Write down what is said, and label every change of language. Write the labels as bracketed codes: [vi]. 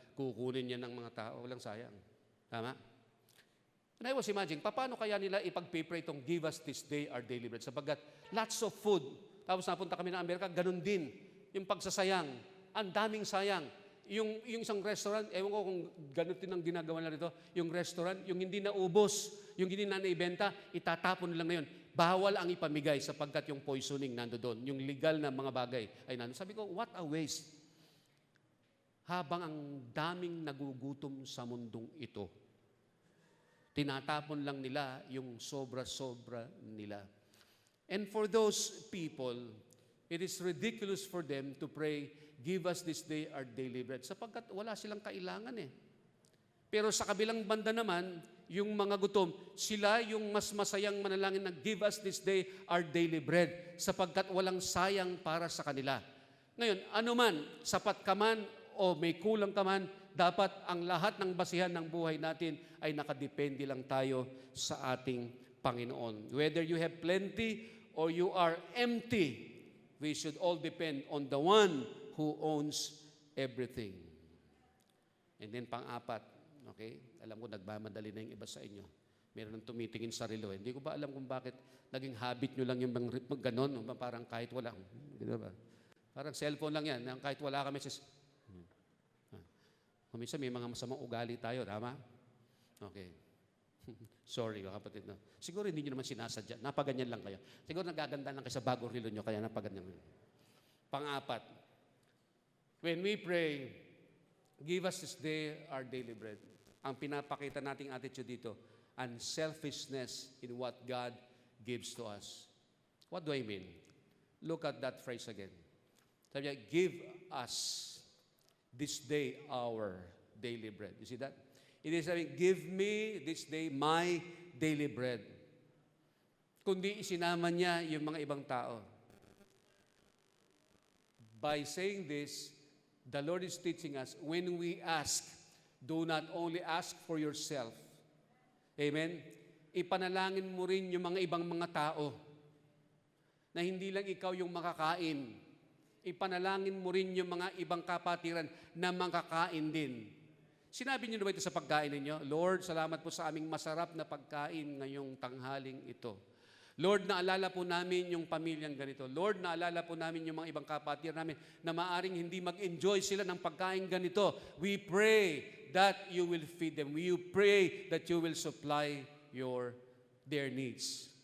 [tl] Kukunin yan ng mga tao, walang sayang. Tama? [en] And I was imagining, [tl] paano kaya nila ipag-pray itong [en] give us this day our daily bread? [tl] Sapagkat [en] lots of food. [tl] Tapos napunta kami ng Amerika, ganun din. Yung pagsasayang, ang daming sayang. Yung isang restaurant, ewan ko kung ganun din ang ginagawa nila rito, yung restaurant, yung hindi naubos, yung hindi na naibenta, itatapon lang na yun. Bawal ang ipamigay sapagkat yung poisoning nando doon. Yung legal na mga bagay ay nando. Sabi ko, [en] what a waste. [tl] Habang ang daming nagugutom sa mundong ito, tinatapon lang nila yung sobra-sobra nila. [en] And for those people, it is ridiculous for them to pray, give us this day our daily bread, [tl] sapagkat wala silang kailangan eh. Pero sa kabilang banda naman, yung mga gutom, sila yung mas masayang manalangin na [en] give us this day our daily bread, [tl] sapagkat walang sayang para sa kanila. Ngayon, anuman, sapat ka man o may kulang ka man, dapat ang lahat ng basihan ng buhay natin ay nakadepende lang tayo sa ating Panginoon. [en] Whether you have plenty or you are empty, we should all depend on the one who owns everything. And then pang-apat, okay? [tl] Alam ko nagmamadali na yung iba sa inyo. Meron nang tumitingin sa relo. Hindi ko ba alam kung bakit naging habit nyo lang yung ritmo ganon, parang kahit wala. Diba? Parang cellphone lang yan, kahit wala kami minsan may mga masamang ugali tayo, tama? Okay. Sorry, kapatid. No? Siguro hindi nyo naman sinasadya. Napaganyan lang kayo. Siguro nagaganda lang kayo sa bagong relo nyo, kaya napaganyan. [en] Pang-apat, when we pray, give us this day our daily bread. [tl] Ang pinapakita nating attitude dito, [en] unselfishness in what God gives to us. What do I mean? Look at that phrase again. [tl] Sabi niya, [en] give us this day our daily bread. You see that? It is saying, give me this day my daily bread. [tl] Kundi isinama niya yung mga ibang tao. [en] By saying this, the Lord is teaching us, when we ask, do not only ask for yourself. Amen? [tl] Ipanalangin mo rin yung mga ibang mga tao na hindi lang ikaw yung makakain. Ipanalangin mo rin yung mga ibang kapatiran na makakain din. Sinabi niyo na ba ito sa pagkain ninyo? Lord, salamat po sa aming masarap na pagkain ngayong tanghaling ito. Lord, naalala po namin yung pamilyang ganito. Lord, naalala po namin yung mga ibang kapatiran namin na maaring hindi mag-enjoy sila ng pagkain ganito. [en] We pray that you will feed them. We pray that you will supply their needs.